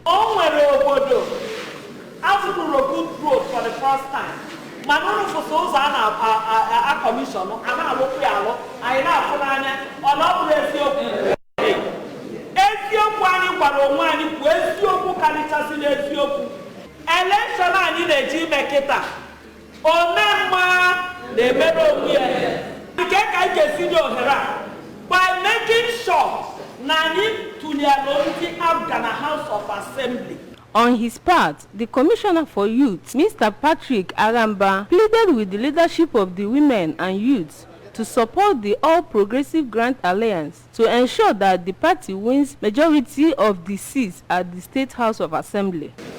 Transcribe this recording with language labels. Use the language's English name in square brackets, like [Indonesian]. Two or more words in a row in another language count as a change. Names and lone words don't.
[English] For the first time. [Igbo] Election ani na-eji mekịta omemma na-emere onwe ya nke ka anyị ga-esi nye ohere a [English] by making sure [Igbo] na anyị tụnyere ndị APGA na House of Assembly. [English] On his part, the Commissioner for Youth, Mr. Patrick Aramba, pleaded with the leadership of the women and youths to support the All Progressive Grand Alliance to ensure that the party wins majority of the seats at the State House of Assembly.